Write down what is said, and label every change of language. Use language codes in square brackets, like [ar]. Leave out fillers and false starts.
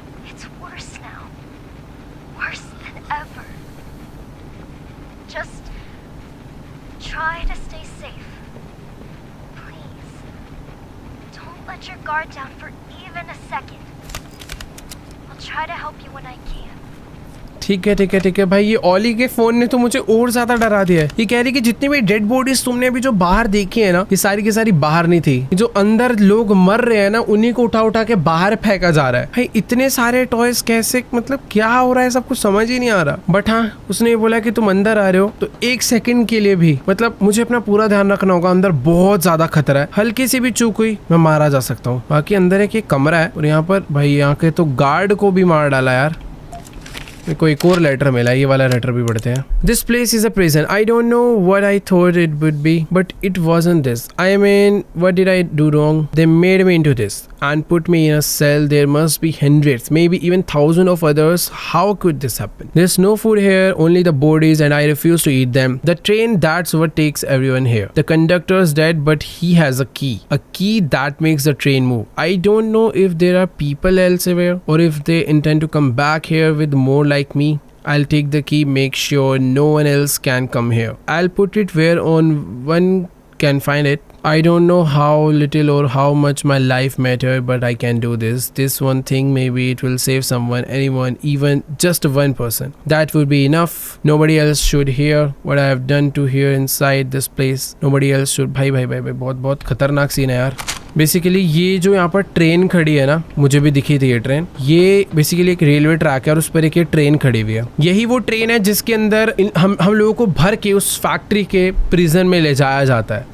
[en] It's worse now. Worse than ever. Just try to stay safe. Please. Don't let your guard down for even a second. I'll try to help you when I can. [hi] ठीक है भाई। ये ऑली के phone ने तो मुझे और ज्यादा डरा दिया है। ये कह रही कि जितनी भी डेड बॉडीज तुमने अभी जो बाहर देखी है ना, ये सारी की सारी बाहर नहीं थी। जो अंदर लोग मर रहे हैं ना, उन्हीं को उठा उठा के बाहर फेंका जा रहा है। भाई इतने सारे टॉयज कैसे, मतलब क्या हो रहा है, सब कुछ समझ ही नहीं आ रहा। बट हाँ, उसने बोला कि तुम अंदर आ रहे हो तो एक सेकंड के लिए भी, मतलब मुझे अपना पूरा ध्यान रखना होगा। अंदर बहुत ज्यादा खतरा है, हल्की सी भी चूक हुई मैं मारा जा सकता हूँ। बाकी अंदर एक कमरा है और यहाँ पर भाई यहाँ के तो गार्ड को भी मार डाला यार। मेरे को एक और लेटर मिला, ये वाला लेटर भी पढ़ते हैं। [en] This place is a prison, I don't know what I thought it would be but it wasn't this. I mean what did I do wrong? They made me into this and put me in a cell. There must be hundreds, maybe even thousands of others. How could this happen? There's no food here, only the bodies, and I refuse to eat them. The train, that's what takes everyone here. The conductor's dead, but he has a key that makes the train move. I don't know if there are people elsewhere or if they intend to come back here with more like me. I'll take the key, make sure no one else can come here. I'll put it where on one can find it. I don't know how little or how much my life mattered, but I can do this. This one thing, maybe it will save someone, anyone, even just one person. That would be enough. Nobody else should hear what I have done to here inside this place. Nobody else should. [hi] भाई बहुत खतरनाक scene है यार. Basically ये जो यहाँ पर train खड़ी है ना, मुझे भी दिखी थी ये ट्रेन. ये बेसिकली एक रेलवे ट्रैक है और उस पर एक ये ट्रेन खड़ी हुई है. यही वो ट्रेन है जिसके अंदर हम लोगों को भर के उस फैक्ट्री के प्रिजन में ले जाया जाता है.